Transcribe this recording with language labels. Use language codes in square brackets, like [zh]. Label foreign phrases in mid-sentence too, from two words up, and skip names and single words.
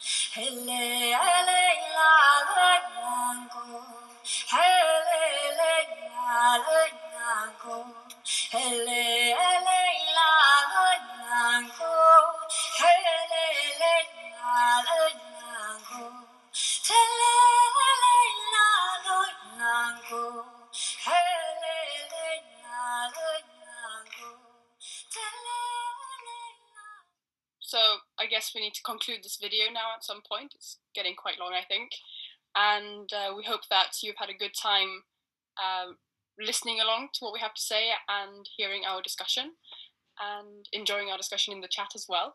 [en] hele hele la la go, hele hele la la go, hele hele la la go, hele hele la la go, hele hele la la go, hele hele la la go. So I guess we need to conclude this video now at some point. It's getting quite long, I think. And we hope that you've had a good time listening along to what we have to say and hearing our discussion and enjoying our discussion in the chat as well.